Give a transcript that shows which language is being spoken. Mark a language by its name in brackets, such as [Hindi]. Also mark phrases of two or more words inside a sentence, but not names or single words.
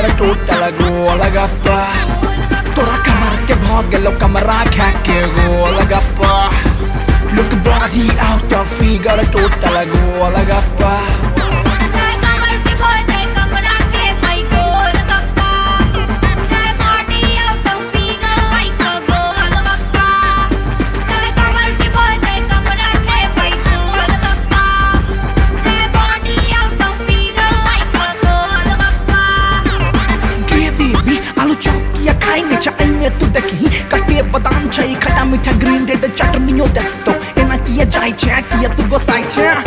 [Maithili] टोटल गोल गप्पा तोरा कमर के भाग गेलो कमरा खा के गोल गप्पा [English] Look body out of figure total [Maithili] गोल गप्पा चाहे कमर के बोल चाहे कमरा के भाई गोल गप्पा चाहे [English] body out of figure like a [Maithili] गोल गप्पा चाहे कमर के बोल चाहे कमरा के भाई गोल गप्पा चाहे [English] body out of figure like a [Maithili] गोल गप्पा गे बेबी आलू चॉप किया खाएंगे चाहेंगे तू देखी कटे बादाम छई खट्टा मीठा [English] green red [Maithili] चटनियो देख तो एना किया जाय छे किया तू गोसाई छे